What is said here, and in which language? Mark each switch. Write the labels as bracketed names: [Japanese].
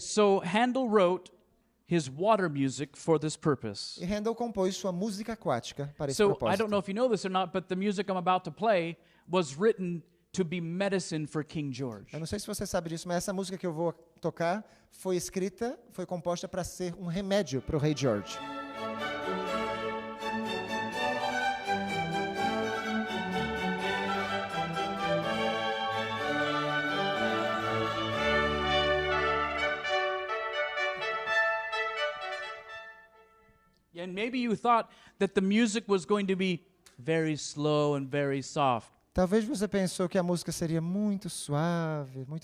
[English] So Handel wrote his water music for this purpose. [Portuguese] E Handel compôs sua música aquática para esse [English] So I [Portuguese] propósito. [English] don't know if you know this or not, but the music I'm about to play was written to be medicine for King George. [Portuguese] Eu não sei se você sabe disso, mas essa música que eu vou tocar foi composta para ser um remédio para o rei George. [English] And maybe you thought that the music was going to be very slow and very soft [Portuguese] Talvez você pensou que a música seria muito suave, muito